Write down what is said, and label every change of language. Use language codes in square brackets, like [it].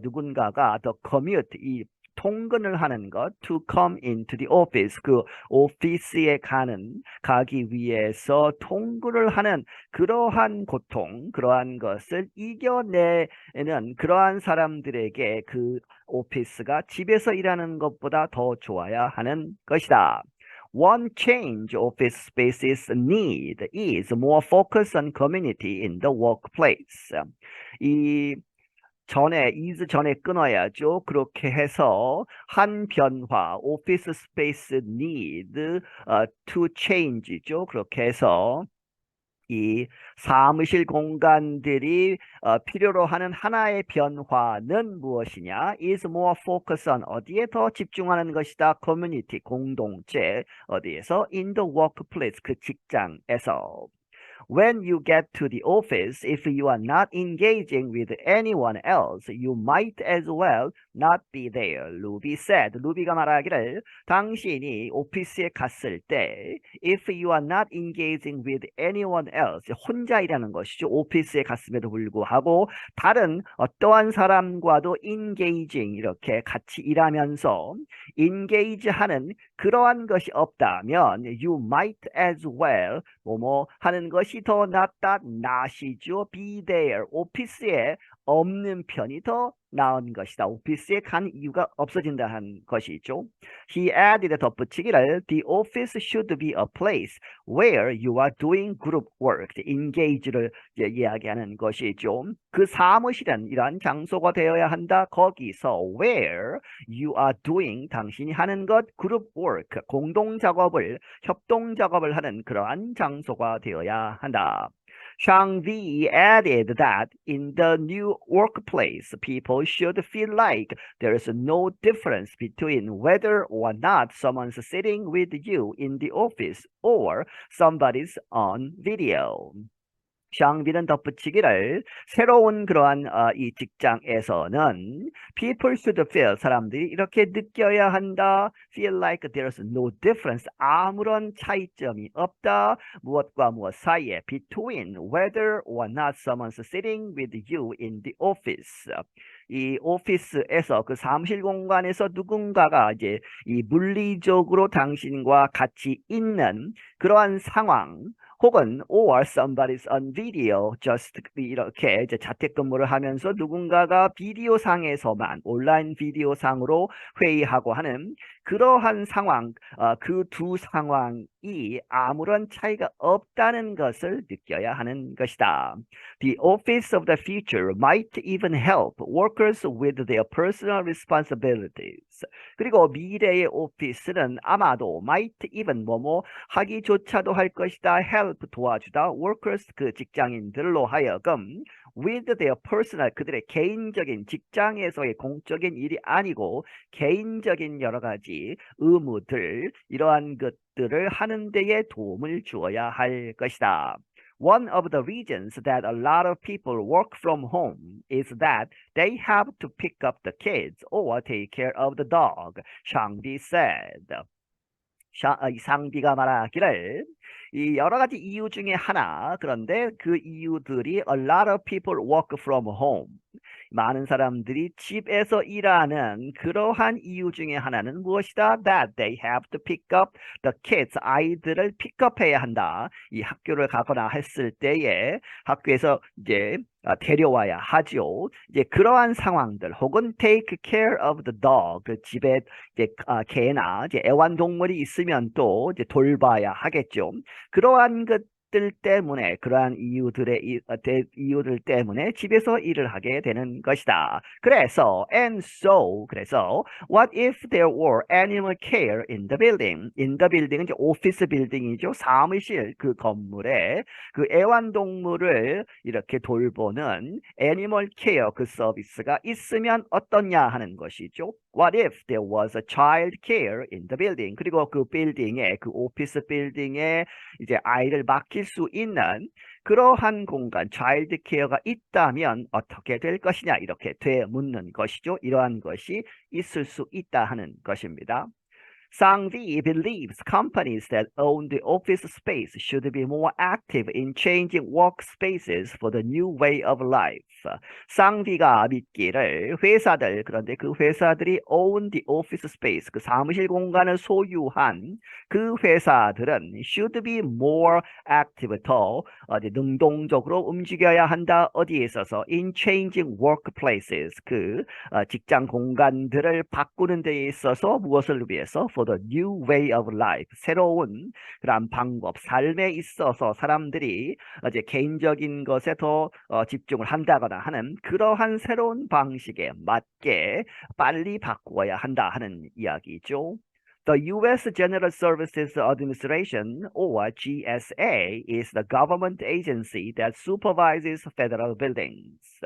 [ko] 누군가가 [en] the commute [ko] 이 통근을 하는 것 [en] to come into the office [ko] 그 오피스에 가기 위해서 통근을 하는 그러한 고통 그러한 것을 이겨내는 그러한 사람들에게 그 오피스가 집에서 일하는 것보다 더 좋아야 하는 것이다. [en] One change office spaces need is more focus on community in the workplace. [ko] 이 is 전에 끊어야죠. 그렇게 해서 한 변화, [en] office space need to change [ko] 죠. 그렇게 해서 이 사무실 공간들이 필요로 하는 하나의 변화는 무엇이냐? [en] is more focus on [ko] 어디에 더 집중하는 것이다. community 공동체 어디에서? [en] in the workplace [ko] 그 직장에서. [en] When you get to the office, if you are not engaging with anyone else, you might as well not be there. Ruby said. [ko] 루비가 말하기를 당신이 오피스에 갔을 때 [en] if you are not engaging with anyone else [ko] 혼자 일하는 것이죠. 오피스에 갔음에도 불구하고 다른 어떠한 사람과도 engaging 이렇게 같이 일하면서 engage하는 그러한 것이 없다면 [en] you might as well [ko] 뭐뭐 하는 것이 what이 더 낫다? not이죠. [en] be there. [ko] 오피스에 없는 편이 더 나은 것이다. 오피스에 간 이유가 없어진다는 것이죠. [en] He added [ko] 덧붙이기를 [en] The office should be a place where you are doing group work. [ko] engage를 이야기하는 것이죠. 그 사무실은 이러한 장소가 되어야 한다. 거기서 [en] where you are doing [ko] 당신이 하는 것 [en] group work [ko] 공동 작업을 협동 작업을 하는 그러한 장소가 되어야 한다. [en] Shang-Di added that in the new workplace, people should feel like there is no difference between whether or not someone's sitting with you in the office or somebody's on video. [ko] 샹비는 덧붙이기를 새로운 그러한 이 직장에서는 [en] people should feel [ko] 사람들이 이렇게 느껴야 한다. [en] feel like there's no difference [ko] 아무런 차이점이 없다. 무엇과 무엇 사이에 [en] between whether or not someone's sitting with you in the office. [ko] 이 오피스에서 그 사무실 공간에서 누군가가 이제 이 물리적으로 당신과 같이 있는 그러한 상황 혹은 [en] or somebody's on video just [ko] 이렇게 이제 자택근무를 하면서 누군가가 비디오 상에서만 온라인 비디오 상으로 회의하고 하는 그러한 상황 그 두 상황이 아무런 차이가 없다는 것을 느껴야 하는 것이다. [en] The office of the future might even help workers with their personal responsibilities. [ko] 그리고 미래의 오피스는 아마도 [en] might even [ko] 뭐뭐 하기조차도 할 것이다. help 도와주다. workers 그 직장인들로 하여금 [en] with their personal [ko] 그들의 개인적인 직장에서의 공적인 일이 아니고 개인적인 여러 가지 의무들 이러한 것들을 하는 데에 도움을 주어야 할 것이다. [en] One of the reasons that a lot of people work from home is that they have to pick up the kids or take care of the dog, Shang-Di said. [ko] 상비가 말하기를 이 여러 가지 이유 중에 하나 그런데 그 이유들이 [en] a lot of people work from home [ko] 많은 사람들이 집에서 일하는 그러한 이유 중에 하나는 무엇이다? [en] That they have to pick up the kids. [ko] 아이들을 픽업해야 한다. 이 학교를 가거나 했을 때에 학교에서 이제 데려와야 하죠. 이제 그러한 상황들 혹은 [en] take care of the dog. [ko] 그 집에 이제 개나 이제 애완동물이 있으면 또 이제 돌봐야 하겠죠. 그러한 것들 때문에 그러한 이유들 때문에 집에서 일을 하게 되는 것이다. 그래서 그래서 [en] what if there were animal care in the building? In the building [ko] 은 이제 오피스 빌딩이죠. 사무실 그 건물에 그 애완동물을 이렇게 돌보는 애니멀 케어 그 서비스가 있으면 어떠냐 하는 것이죠. [en] What if there was a child care in the building? [ko] 그리고 그 빌딩에 그 오피스 빌딩에 이제 아이를 맡길 수 있는 그러한 공간, 차일드 케어가 있다면 어떻게 될 것이냐 이렇게 되묻는 것이죠. 이러한 것이 있을 수 있다 하는 것입니다. [en] Sang-Vi believes companies that own the office space should be more active in changing workspaces for the new way of life. [ko] 쌍비가 믿기를 회사들 그런데 그 회사들이 [en] own the office space [ko] 그 사무실 공간을 소유한 그 회사들은 [en] should be more active [ko] 더 능동적으로 움직여야 한다. 어디에 있어서 [en] in changing workplaces [ko] 그 직장 공간들을 바꾸는 데에 있어서 무엇을 위해서 [en] for the new way of life [ko] 새로운 그런 방법 삶에 있어서 사람들이 이제 개인적인 것에 더 집중을 한다거나 하는 그러한 새로운 방식에 맞게 빨리 바꾸어야 한다 하는 이야기죠. [en] The U.S. General Services Administration, or GSA, is the government agency that supervises federal buildings.